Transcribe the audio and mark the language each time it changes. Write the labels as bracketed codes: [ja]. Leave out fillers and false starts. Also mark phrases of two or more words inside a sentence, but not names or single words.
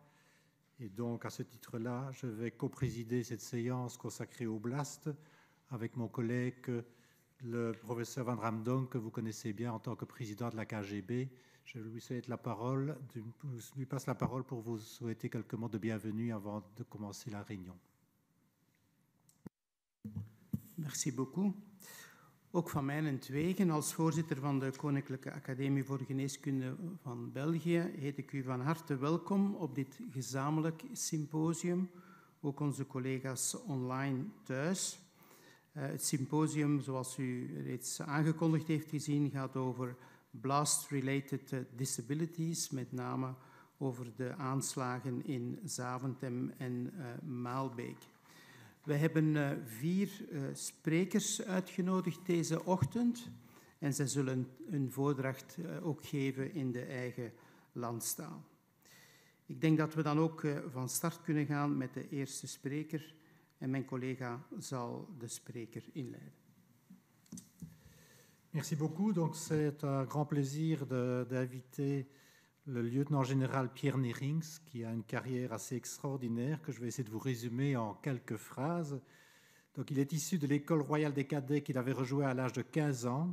[fr] Et donc, à ce titre-là, je vais co-présider cette séance consacrée au BLAST avec mon collègue, le professeur Van Ramdonk, que vous connaissez bien en tant que président de la KGB. Je lui passe la parole pour vous souhaiter quelques mots de bienvenue avant de commencer la réunion. Merci beaucoup. [nl] Ook van mijnentwege, als voorzitter van de Koninklijke Academie voor Geneeskunde van België, heet ik u van harte welkom op dit gezamenlijk symposium. Ook onze collega's online thuis. Het symposium, zoals u reeds aangekondigd heeft gezien, gaat over [en] blast-related disabilities, [nl] met name over de aanslagen in Zaventem en Maalbeek. We hebben 4 sprekers uitgenodigd deze ochtend en zij zullen een voordracht ook geven in de eigen landstaal. Ik denk dat we dan ook van start kunnen gaan met de eerste spreker en mijn collega zal de spreker inleiden. [fr] Merci beaucoup. Donc, c'est un grand plaisir d'inviter le lieutenant-général Pierre Neerings, qui a une carrière assez extraordinaire, que je vais essayer de vous résumer en quelques phrases. Donc, il est issu de l'école royale des cadets qu'il avait rejoint à l'âge de 15 ans.